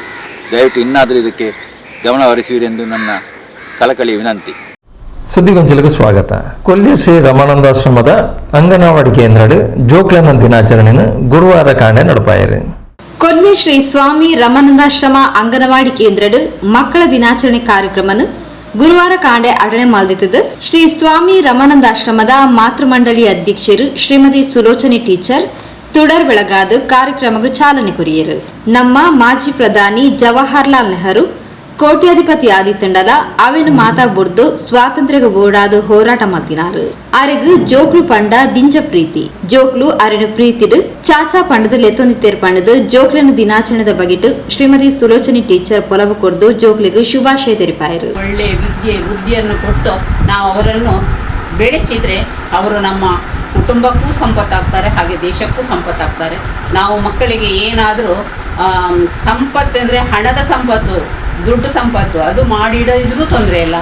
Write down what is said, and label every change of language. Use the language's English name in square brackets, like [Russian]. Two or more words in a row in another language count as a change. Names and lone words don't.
[Kannada] ದಯವಿಟ್ಟು ಇನ್ನಾದರೂ ಇದಕ್ಕೆ ಗಮನ ಹರಿಸುವಿರಿ ಎಂದು ನನ್ನ ಕಳಕಳಿಯ ವಿನಂತಿ. ಸುದ್ದಿಗೊಂಚಲಿಗೆ ಸ್ವಾಗತ. [Tulu] ಕೊಲ್ಲಿಯ ಶ್ರೀ ರಮಾನಂದಾಶ್ರಮದ ಅಂಗನವಾಡಿ ಕೇಂದ್ರ ಜೋಕ್ಲನ ದಿನಾಚರಣೆಯನ್ನು ಗುರುವಾರ ಕಾಂಡೆ ನಡಪಾಯಿರು. ಕೊಲ್ಲಿ ಶ್ರೀ ಸ್ವಾಮಿ ರಮಾನಂದಾಶ್ರಮ ಅಂಗನವಾಡಿ ಕೇಂದ್ರ ಮಕ್ಕಳ ದಿನಾಚರಣೆ ಕಾರ್ಯಕ್ರಮನು ಗುರುವಾರ ಕಾಂಡೆ ಅಡಣೆ ಮಾಲ್ದಿತ್ತದು. ಶ್ರೀ ಸ್ವಾಮಿ ರಮಾನಂದಾಶ್ರಮದ ಮಾತೃಮಂಡಳಿ ಅಧ್ಯಕ್ಷರು ಶ್ರೀಮತಿ ಸುಲೋಚನೆ ಟೀಚರ್ ತುಡರ್ ಬೆಳಗಾದ ಕಾರ್ಯಕ್ರಮಕ್ಕೆ ಚಾಲನೆ ಕೊರಿಯರು. ನಮ್ಮ ಮಾಜಿ ಪ್ರಧಾನಿ ಜವಾಹರ್ಲಾಲ್ ನೆಹರು ಕೋಟ್ಯಾಧಿಪತಿ ಆದಿತ್ತಂಡಲ ಅವೇನು ಮಾತಾಗ್ಬುಡ್ದು ಸ್ವಾತಂತ್ರ್ಯ ಬೋರ್ಡಾದ ಹೋರಾಟ ಮಲ್ತಿನಾರು. ಅರೆಗು ಜೋಕ್ಲು ಪಂಡ ದಿಂಜ ಪ್ರೀತಿ ಜೋಕ್ಲು ಅರೆನ ಪ್ರೀತಿಡು ಚಾಚಾ ಪಂಡದ ಲೆತ್ತೊಂದಿತ್ತೇರ್ ಪಂಡದು ಜೋಕ್ಲನ ದಿನಾಚರಣೆದ ಬಗೆಟ್ಟು ಶ್ರೀಮತಿ ಸುಲೋಚನೆ ಟೀಚರ್ ಪೊಲವು ಕೊರ್ದು ಜೋಕ್ಲಿಗೆ ಶುಭಾಶಯ ತೆರಿಪಾಯರು. [Kannada] ಒಳ್ಳೆ ಬುದ್ಧಿಯನ್ನು ಕೊಟ್ಟು ನಾವು ಅವರನ್ನು ಬೆಳೆಸಿದ್ರೆ ಅವರು ನಮ್ಮ ಕುಟುಂಬಕ್ಕೂ ಸಂಪತ್ತಾಗ್ತಾರೆ, ಹಾಗೆ ದೇಶಕ್ಕೂ ಸಂಪತ್ತಾಗ್ತಾರೆ. ನಾವು ಮಕ್ಕಳಿಗೆ ಏನಾದರೂ ಸಂಪತ್ತು ಅಂದರೆ ಹಣದ ಸಂಪತ್ತು, ದುಡ್ಡು ಸಂಪತ್ತು ಅದು ಮಾಡಿಡೋದ್ರೂ ತೊಂದರೆ ಇಲ್ಲ.